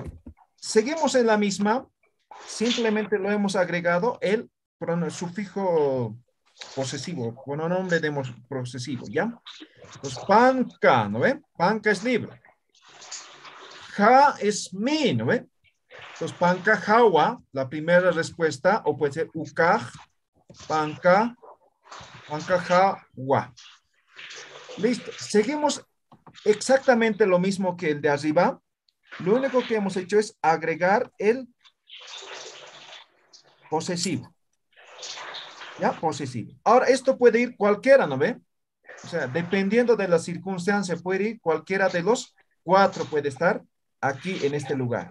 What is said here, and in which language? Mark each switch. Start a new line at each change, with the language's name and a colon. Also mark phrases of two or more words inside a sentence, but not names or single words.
Spanish: Seguimos en la misma, simplemente lo hemos agregado el sufijo posesivo, pronombre posesivo, ¿ya? Entonces, panca, ¿no ven? Panca es libro. Ja es mi, ¿no ven? Entonces,
Aymara: panca jawa,
Spanish: la primera respuesta, o puede ser
Aymara: ukaj, panca jawa.
Spanish: Listo. Seguimos exactamente lo mismo que el de arriba. Lo único que hemos hecho es agregar el posesivo. ¿Ya? Posesivo. Ahora, esto puede ir cualquiera, ¿no ve? O sea, dependiendo de la circunstancia, puede ir cualquiera de los cuatro, puede estar aquí en este lugar.